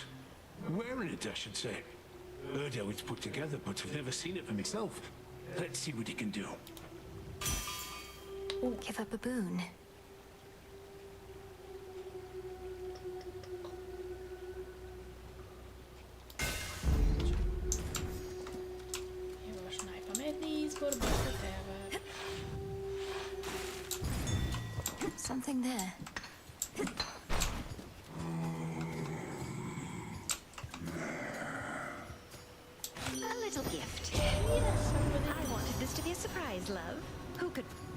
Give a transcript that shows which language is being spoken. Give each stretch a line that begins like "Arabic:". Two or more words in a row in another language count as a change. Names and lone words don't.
English: Wearing it, I should say. Heard how it's put together, but I've never seen it for myself. Let's see what he can do. Give up a boon.
Bosnian: Imaš najpametniji izbor za tebe.
English: Something there. A little gift. Yes, I wanted this to be a surprise, love. Who could...